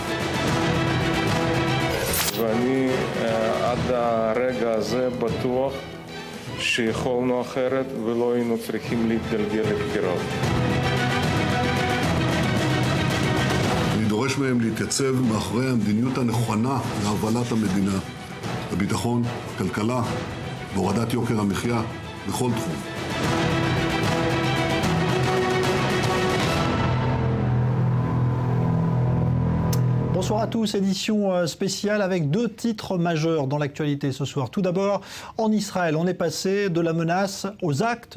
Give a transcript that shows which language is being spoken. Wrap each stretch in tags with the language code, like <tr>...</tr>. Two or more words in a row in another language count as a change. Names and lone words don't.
<he>ואני עד הרגע הזה בטוח שיכולנו אחרת ולא היינו צריכים להתגלגל לבחירות. אני דורש מהם להתייצב מאחורי המדיניות הנכונה להובלת המדינה, בביטחון, כלכלה, בהורדת יוקר המחיה, בכל תחום.</he> <fr>Bonsoir à tous, édition spéciale avec deux titres majeurs dans l'actualité ce soir. Tout d'abord, en Israël, on est passé de la menace aux actes.</fr>